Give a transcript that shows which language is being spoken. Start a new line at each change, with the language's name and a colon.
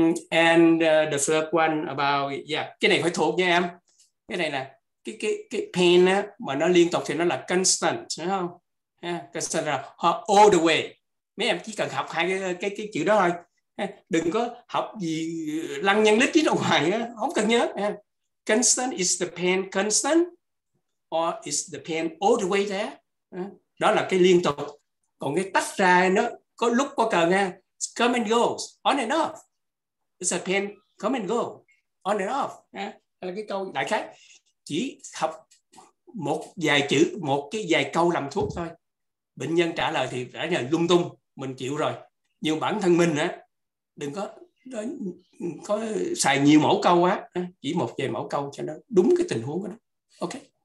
English: And the third one about,
Vietnamese: cái này phải thuộc nha em. Cái này là cái pain á, mà nó liên tục thì nó là constant, đúng không? Constant là
English: all the way.
Vietnamese: Mấy em chỉ cần học hai cái chữ đó thôi. Đừng có học gì lăng nhăng lít ở ngoài á, không cần nhớ.
English: Constant, is the pain constant or is the pain all the way there?
Vietnamese: Đó là cái liên tục. Còn cái tách ra nó có lúc có cần ha,
English: come and goes, on and off. It's a pain, come and go, on and off.
Vietnamese: Là cái câu đại khái. Chỉ học một vài chữ, một cái vài câu làm thuốc thôi. Bệnh nhân trả lời thì trả lời lung tung, mình chịu rồi. Nhưng bản thân mình á, đừng có xài nhiều mẫu câu á, chỉ một vài mẫu câu cho nó đúng cái tình huống đó. Okay.